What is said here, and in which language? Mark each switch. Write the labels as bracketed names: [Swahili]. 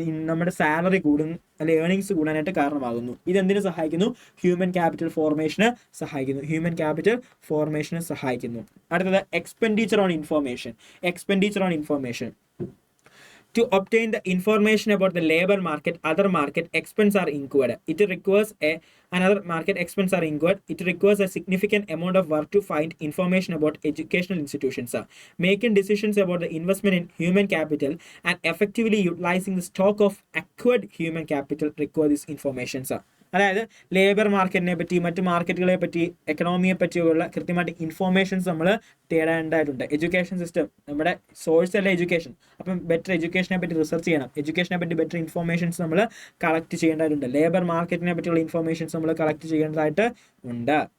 [Malayalam] നമ്മുടെ സാലറി കൂടുന്നു, അല്ലെ ഏർണിങ്സ് കൂടാനായിട്ട് കാരണമാകുന്നു. ഇതെന്തിനു സഹായിക്കുന്നു? ഹ്യൂമൻ ക്യാപിറ്റൽ ഫോർമേഷന് സഹായിക്കുന്നു. ഹ്യൂമൻ ക്യാപിറ്റൽ ഫോർമേഷന് സഹായിക്കുന്നു. [English] അടുത്തത് expenditure on information. Expenditure on information. To obtain the information about the labor market, other market expense are incurred. It requires another market expense are incurred. It requires a significant amount of work to find information about educational institutions. Making decisions about the investment in human capital and effectively utilizing the stock of acquired human capital require this information. [Malayalam] അതായത് labour മാർക്കറ്റിനെ പറ്റി, മറ്റ് മാർക്കറ്റുകളെ പറ്റി, എക്കണോമിയെ പറ്റിയുള്ള കൃത്യമായിട്ട് informations നമ്മൾ തേടേണ്ടതായിട്ടുണ്ട്. Education system നമ്മുടെ source അല്ല എഡ്യൂക്കേഷൻ. അപ്പം ബെറ്റർ എഡ്യൂക്കേഷനെ പറ്റി റിസർച്ച് ചെയ്യണം. എഡ്യൂക്കേഷനെ പറ്റി ബെറ്റർ ഇൻഫോർമേഷൻസ് നമ്മൾ കളക്ട് ചെയ്യേണ്ടതായിട്ടുണ്ട്. ലേബർ മാർക്കറ്റിനെ പറ്റിയുള്ള ഇൻഫോർമേഷൻസ് നമ്മൾ കളക്ട് ചെയ്യേണ്ടതായിട്ട് ഉണ്ട്.